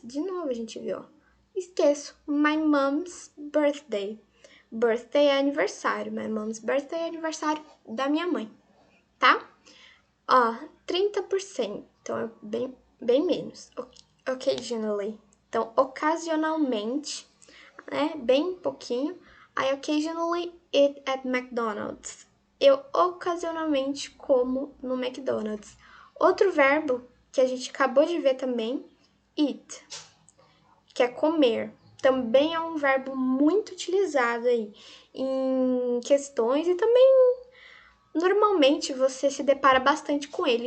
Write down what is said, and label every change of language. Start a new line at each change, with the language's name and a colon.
Portuguese: De novo a gente viu. Esqueço.
English: My mom's birthday.
Portuguese: Birthday é aniversário.
English: My mom's birthday
Portuguese: é aniversário da minha mãe. Tá? 30%. Então é bem menos. Occasionally. Então, ocasionalmente, né? Bem pouquinho.
English: I occasionally eat at McDonald's.
Portuguese: Eu ocasionalmente como no McDonald's. Outro verbo que a gente acabou de ver também, eat, que é comer. Também é um verbo muito utilizado aí em questões e também normalmente você se depara bastante com ele.